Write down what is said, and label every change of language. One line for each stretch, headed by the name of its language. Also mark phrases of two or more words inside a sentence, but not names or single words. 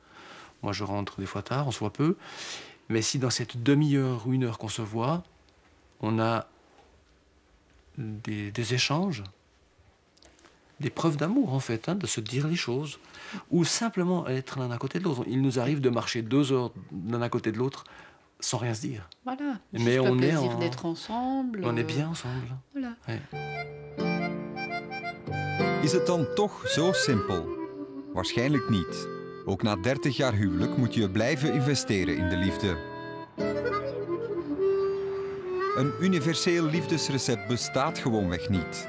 French: Moi, je rentre des fois tard, on se voit peu. Mais si dans cette demi-heure ou 1 heure qu'on se voit, on a des échanges, des preuves d'amour, en fait, hein, de se dire les choses, ou simplement être l'un à côté de l'autre. Il nous arrive de marcher 2 heures l'un à côt de l'autre sans rien se dire. Voilà, mais juste on le est plaisir d'être ensemble. On est bien ensemble. Voilà. Ouais.
Dutch: Is het dan toch zo simpel? Waarschijnlijk niet. Ook na 30 jaar huwelijk moet je blijven investeren in de liefde. Een universeel liefdesrecept bestaat gewoonweg niet.